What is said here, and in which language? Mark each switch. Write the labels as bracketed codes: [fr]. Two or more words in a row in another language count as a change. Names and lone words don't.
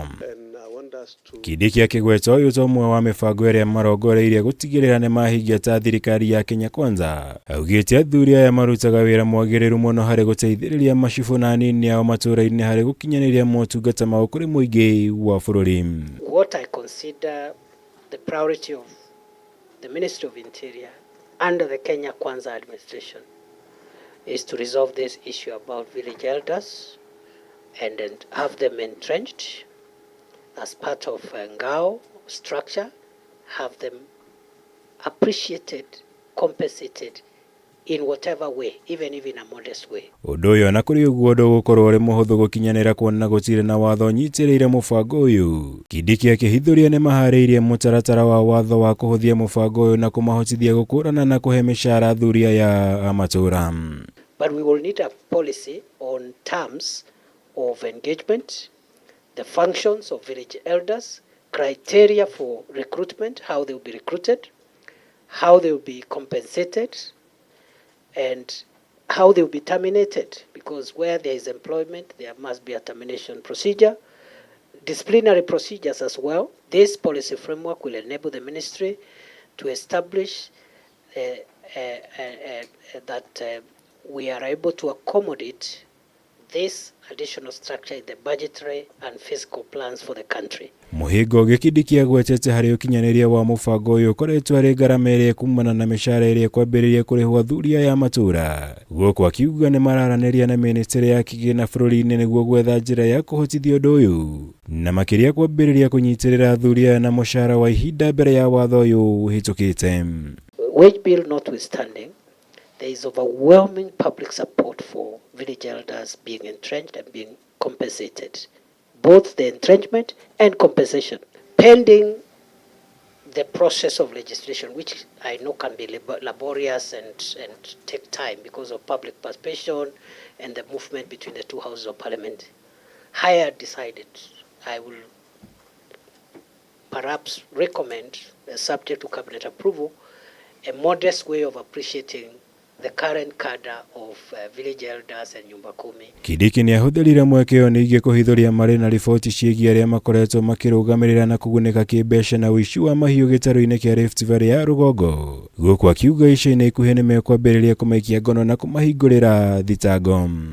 [ki] Kindiki akigweta ũyũ ta ũmwe wa mĩbango ĩrĩa marongoreirie gũtigĩrĩra nĩ mahingia ta thirikari ya Kenya Kwanza. Augĩte athuri aya marutaga wĩra mwagĩrĩru mũno harĩ gũteithĩrĩria macibũ na anini ao matũũra-inĩ harĩ gũkinyanĩria motungata mao kũrĩ mũingĩ wa bũrũri. [en] What I consider the priority of the Ministry of Interior under the Kenya Kwanza administration is to resolve this issue about village elders and then have them entrenched as part of NGAO structure, have them appreciated, compensated in whatever way, even if in a modest way. [ki] Ũndũ ũyũ na kũrĩ ũguo ndũgũkorwo ũrĩ mũhũthũ gũkinyanĩra kuona gũtirĩ na watho nyitĩrĩire mũbango ũyũ. Kindiki akĩhithũria nĩ maharĩirie mũtaratara wa watho wa kũhũthia mũbango ũyũ na kũmahotithia gũkũrana na kũhe mĩcara athuri aya a matũũra. [en] But we will need a policy on terms of engagement, the functions of village elders, criteria for recruitment, how they will be recruited, how they will be compensated, and how they will be terminated, because where there is employment, there must be a termination procedure, disciplinary procedures as well. This policy framework will enable the ministry to establish that we are able to accommodate this additional structure in the budgetary and fiscal plans for the country. [ki] Mũhingo Kindiki agwetete harĩ ũkinyanĩria wa mũbango ũyũ ũkoretwo arĩ ngarama ĩrĩa kumana na mĩcara ĩrĩa kwambĩrĩria kũrĩhwo athuri aya a matũũra. Gũkũ akiuga nĩ mararanĩria na ministry ya kĩgĩna bũrũri-inĩ nĩguo gwetha njĩra ya kũhotithia ũndũ ũyũ na makĩria kwambĩrĩria kũnyitĩrĩra athuri aya na mũcara wa ihinda mbere ya watho ũyũ ũhĩtũkĩte. [en] Wage bill notwithstanding, there is overwhelming public support for village elders being entrenched and being compensated, both the entrenchment and compensation, pending the process of legislation, which I know can be laborious and take time because of public participation and the movement between the two houses of parliament. Higher decided, I will perhaps recommend, subject to cabinet approval, a modest way of appreciating the current cadre of village elders and [sw] nyumba kumi. [ki] Kindiki nĩ ahũthĩrire mweke ũyũ ningĩ kũhithũria marĩ na riboti ciĩgiĩ arĩa makoretwo makĩrũgamĩrĩra na kũgunĩka kĩmbeca na ũici wa mahiũ gĩtarũ-inĩ kĩa Rift Valley ya rũgongo. Gũkũ akiuga ica-inĩ ikuhĩ nĩ mekwambĩrĩria kũmaikia ngono na kũmahingũrĩra thitango.